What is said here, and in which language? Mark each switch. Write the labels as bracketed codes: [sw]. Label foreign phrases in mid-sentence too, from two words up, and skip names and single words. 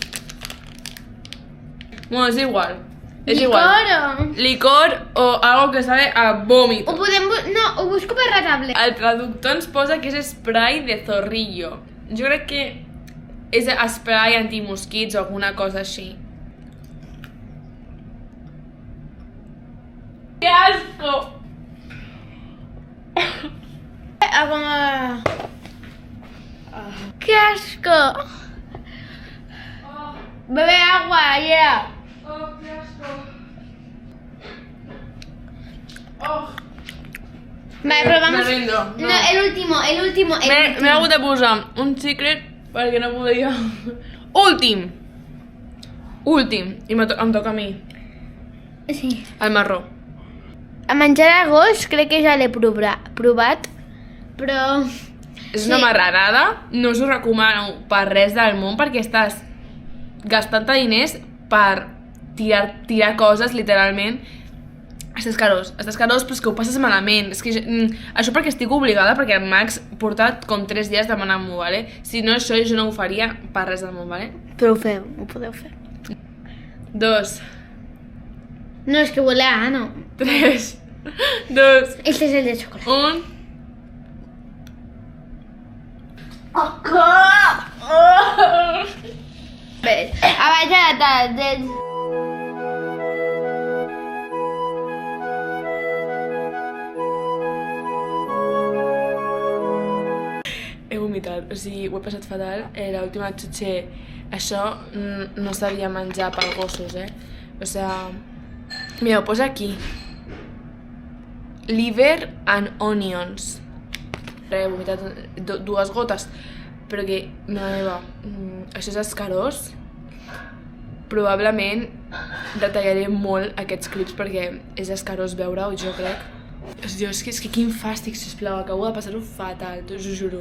[ca] Bueno, és igual. És igual. [es] Licor o algo que sabe a vòmit. [ca] Ho podem... No, ho busco per la tablet. El traductor ens posa que és spray [es] de zorrillo. [ca] Jo crec que és spray antimosquits o alguna cosa així. [es] ¡Qué asco! ¡Qué asco! Bebe agua, yeah. Oh, qué asco. Oh. Vale, pero vamos... Me rindo. No, el último. [ca] M'he hagut de posar un xiclet perquè no podia. Últim! I em toca a mi. Sí. El marró. A menjar de gos crec que ja l'he provat, però... És una marranada, no us ho recomano per res del món perquè estàs gastant-te diners per tirar coses, literalment. Estàs carós, però és que ho passes malament. És que això perquè estic obligada, perquè el Max porta com 3 dies demanant-m'ho, vale? Si no, això jo no ho faria per res del món, vale? Però ho podeu fer. 2, No, és que [es] huele a ano. [ca] 3, 2, [es] Este es el de chocolate. 1... [ca] Ves, abaixa la taula. He vomitat, o sigui, ho he passat fatal. L'última xutxer, això no sabia menjar per gossos, O sigui, mira, ho posa aquí. [en] Liver and onions. [ca] He vomitat 2 gotes, però que, meva, això és escarós. Probablement detallaré molt aquests clips perquè és escarós veure-ho, jo crec. És que quin fàstic, sisplau, acabo de passar-ho fatal, us ho juro.